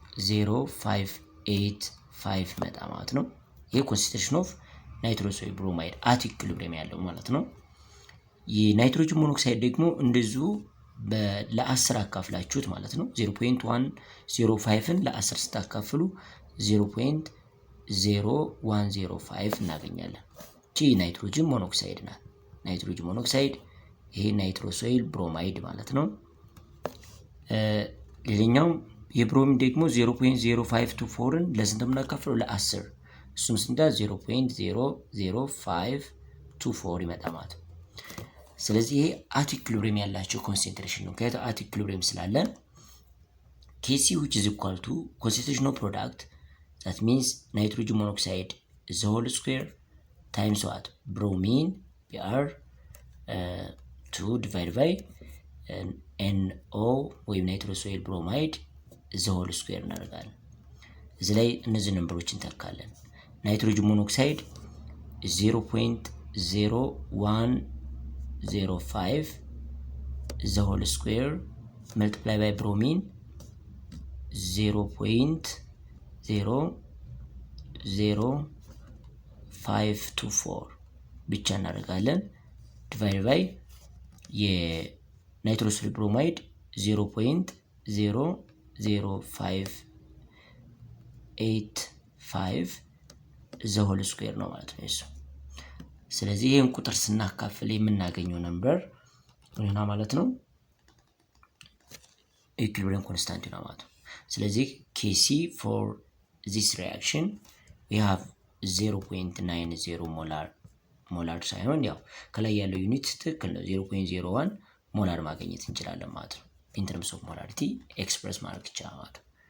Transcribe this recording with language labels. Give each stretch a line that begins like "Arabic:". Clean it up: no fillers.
Amharic: 0.00585 መጣ ማለት ነው። ይሄ ኮንሰንትሬሽን ኦፍ ናይትሮሶይል ብሮማይድ አት ኢኩሊብሪየም ያለው ማለት ነው። የናይትሮጅን ሞኖክሳይድ ደግሞ እንደዚሁ ለ10 አካፍላችሁት ማለት ነው 0.105ን ለ10 ስታካፍሉ 0.0105 እናገኛለን። እቺ ናይትሮጅን ሞኖክሳይድ ናት። ናይትሮጅን ሞኖክሳይድ ይሄ ናይትሮሶይል ብሮማይድ ማለት ነው። ሌላኛው የብሮሚን ደግሞ 0.0524ን ለስንት ምናካፍለው ለ10 እሱም ስንት 0.00524 ይመጣ ማለት ነው። ስለዚህ ይሄ አት ኢኩሊብሪየም ያላቸው ኮንሰንትሬሽን ነው። ከየት አት ኢኩሊብሪየም ስላለን
English: Kc which is equal to concentration of product, that means nitrogen monoxide is the whole square times what? Bromine Br 2 divided by NO ወይም nitrosyl bromide is the whole square
Amharic: እናደርጋለን። እዚህ ላይ እነዚህ ነምበሮችን እንተካለን። ናይትሮጅን ሞኖክሳይድ
English: 0.0105 the whole square multiply by bromine
Amharic: 0.00524 ብቻ እናደርጋለን። ዲቫይድ ባይ የናይትሮሲል ብሮማይድ 0.00585 ዘ ሆል ስኩዌር ነው ማለት ነው እሱ። ስለዚህ ይሄን ቁጥር ስናካፍል የምናገኘው ነምበር ምን ማለት ነው? ኢኩሊብሪየም ኮንስታንት ነው ማለት ነው። ስለዚህ
English: Kc for this reaction we have 0.90
Amharic: ሞላር ሳይሆን ያው ከላይ ያለው ዩኒት ትክክል ነው 0.01 ሞላር ማግኘት እንችላለን ማለት ነው።
English: in terms of molarity
Amharic: express ማድረግ ይቻላል ማለት ነው።